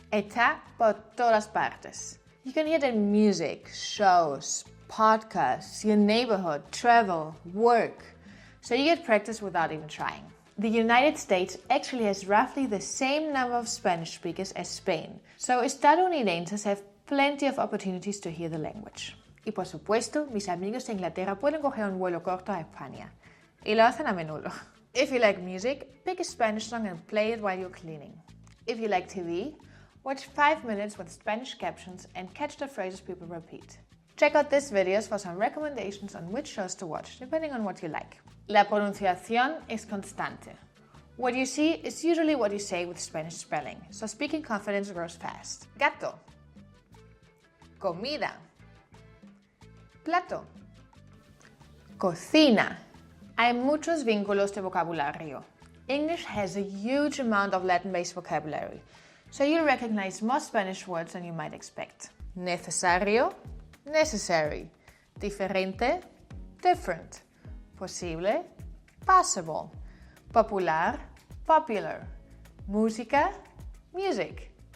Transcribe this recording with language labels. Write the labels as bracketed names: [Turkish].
[Spanish] Está por todas partes. [English] You can hear it in music, shows, podcasts, your neighborhood, travel, work. So you get practice without even trying. The United States actually has roughly the same number of Spanish speakers as Spain. So estadounidenses have plenty of opportunities to hear the language. [Spanish] Y por supuesto, mis amigos de Inglaterra pueden coger un vuelo corto a España. Y lo hacen a menudo. [English] If you like music, pick a Spanish song and play it while you're cleaning. If you like TV, watch 5 minutes with Spanish captions and catch the phrases people repeat. Check out these videos for some recommendations on which shows to watch, depending on what you like. [Spanish] La pronunciación es constante. [English] What you see is usually what you say with Spanish spelling, so speaking confidence grows fast. [Spanish] Gato. Comida. Plato. Cocina. Hay muchos vínculos de vocabulario. [English] English has a huge amount of Latin-based vocabulary, so you'll recognize more Spanish words than you might expect. Necesario. Necessary. Diferente. Different. Posible. Possible. Popular. Popular. Música. Music.